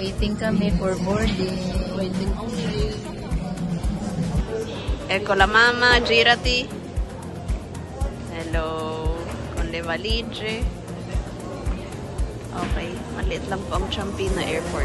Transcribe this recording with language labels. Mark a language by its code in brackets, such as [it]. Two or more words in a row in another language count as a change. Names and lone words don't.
[en] Waiting kami for boarding. Waiting only. [it] Ecco la mamma, girati. Hello. Con le valigie. Okay. [tl] Maliit lang po ang Champina Airport.